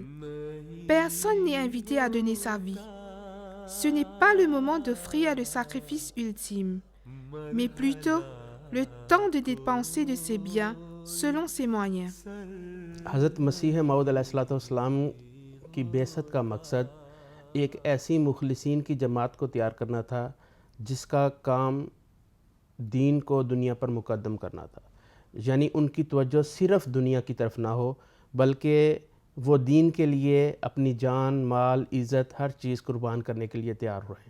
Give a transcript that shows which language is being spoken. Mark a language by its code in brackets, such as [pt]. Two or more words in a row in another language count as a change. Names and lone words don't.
[fr] Personne n'est invité à donner sa vie. Ce n'est pas le moment d'offrir le sacrifice ultime, mais plutôt le temps de dépenser de ses biens selon ses moyens. » [ur] حضرت مسیح موعود علیہ السلام کی بعثت کا مقصد ایک ایسی مخلصین کی جماعت کو تیار کرنا تھا جس کا کام دین کو دنیا پر مقدم کرنا تھا. یعنی ان کی توجہ صرف دنیا کی طرف نہ ہو، بلکہ وہ دین کے لیے اپنی جان، مال، عزت ہر چیز قربان کرنے کے لیے تیار رہیں.